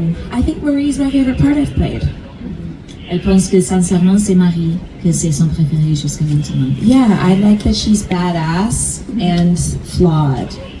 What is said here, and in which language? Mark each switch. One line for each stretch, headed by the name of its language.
English: I think Marie's my favorite part I've played.
French: Elle pense que sincèrement c'est Marie, que c'est son préféré jusqu'à maintenant.
English: Yeah, I like that she's badass and flawed.